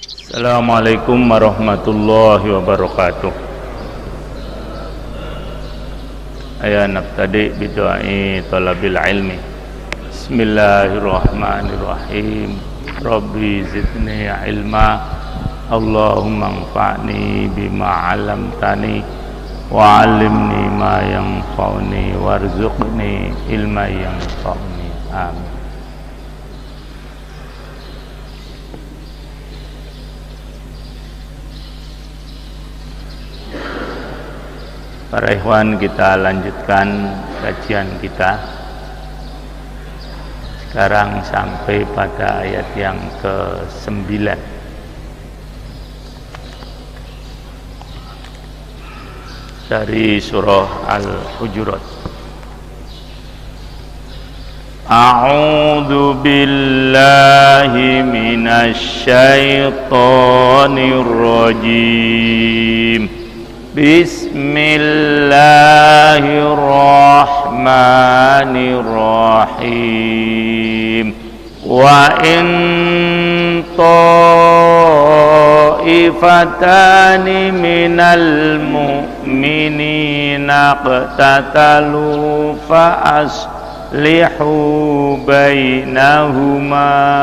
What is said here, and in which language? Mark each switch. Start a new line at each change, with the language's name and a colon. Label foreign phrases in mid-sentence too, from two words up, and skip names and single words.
Arabic: السلام عليكم ورحمة الله وبركاته. هيا نبتدئ بدعاء طلب العلم. بسم الله الرحمن الرحيم. رب زدني علما. اللهم انفعني بما علمتني وعلمني ما ينفعني وارزقني علما ينفعني. Amin.
Indonesian: Para ikhwan, kita lanjutkan kajian kita. Sekarang sampai pada ayat yang ke-9 dari surah Al-Hujurat.
Arabic: أعوذ بالله من الشيطان الرجيم. بسم الله الرحمن الرحيم. وإن طائفتان من المؤمنين اقتتلوا فأصلحوا بينهما